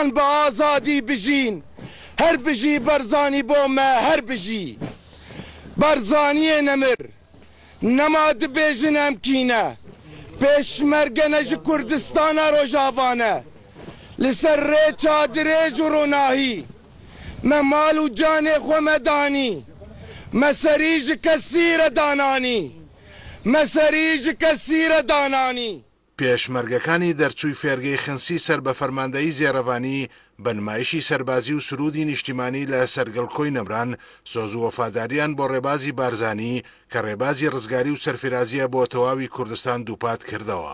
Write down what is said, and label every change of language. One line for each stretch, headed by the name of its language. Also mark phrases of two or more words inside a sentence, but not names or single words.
Kurdish: bi azadî bijîn her bijî berzanî bo me her bijî berzaniyê nemir nema dibêjin em kîne pêşmergene ji Kurdistana Rojavane li ser rê çadirêj û ronahî me mal û canê xwe me danî me serî ji kesî re dananî me serî ji kesî re dananî.
Central Kurdish: پێشمەرگەکانی دەرچووی فێرگەی خەنسی سەر بە فەرماندەیی زێرەبانی بە نمایشی سەربازی و سرودی نیشتیمانی لە سەرگەڵکۆی نەمران سۆز و وەفاداریان بۆ ڕێبازی بارزانی کە ڕێبازی ڕزگاری و سەرفرازیە بۆ تەواوی کوردستان دووپات کردەوە.